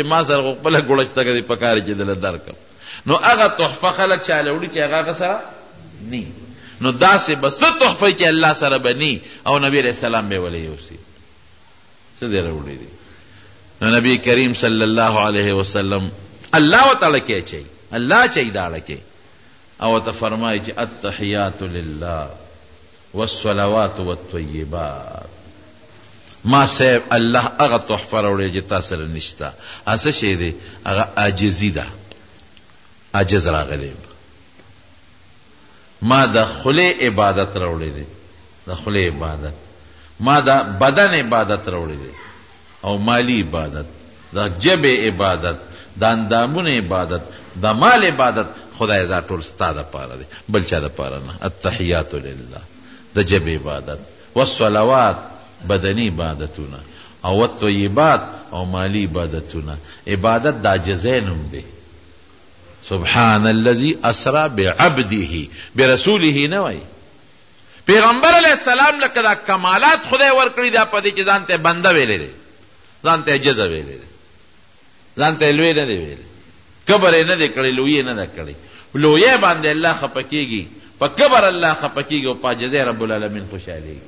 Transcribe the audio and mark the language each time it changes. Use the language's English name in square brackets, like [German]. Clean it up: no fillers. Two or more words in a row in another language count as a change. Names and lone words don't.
[Pashto] ما سره خپله ګوړه شته که دې په کار چې دله درکړم نو هغه تحفه خلک چاله وړي چې هغه سره نی نو داسې به څه تحفه چې الله سره به نی او نبی [Arabic] علیہ السلام [Pashto] به ولې یوسي څه دې راوړي دي نو نبی کریم [Arabic] صلی الله علیه وسلم الله وتعالی [Pashto] کې اچوي الله چي داړه کې او ته فرمایي چې [Arabic] التحیات لله والصلوات والطیبات. [Pashto] ما صاحب الله هغه تحفه راوړي چې تاسو سره نشته. هڅه شي دی هغه عاجزي ده، عجز راغلی. ما د خله عبادت راوړي دی، د خله عبادت. ما د بدن عبادت راوړي دی او مالی عبادت، د جبه عبادت، د اندامونو عبادت، د مال عبادت. خدای دا ټول ستا دپاره دی، بل چا دپاره نه. [Arabic] التحیات لله [Pashto] د جبه عبادت، والصلوات بدنی عبادتونه، او الطیبات او مالی عبادتونه. عبادت د عاجزینم دی. [Arabic] سبحان الذي اسرا بعبده برسوله [Pashto] نه وای. پیغمبر [Arabic] علیہ السلام [Pashto] لکه دا کمالات خدای ورکړي دا پدې چې ځان ته بنده ویلې دي، ځان ته عجز ویلې دي، ځان ته لوی نه دی ویلې، کبر نه دی کړی، لوی نه دی کړی. لوی باندې الله خپکیږي، په کبر الله خپکیږي او په عجز [Arabic] رب العالمین [Pashto] خوشاليږي.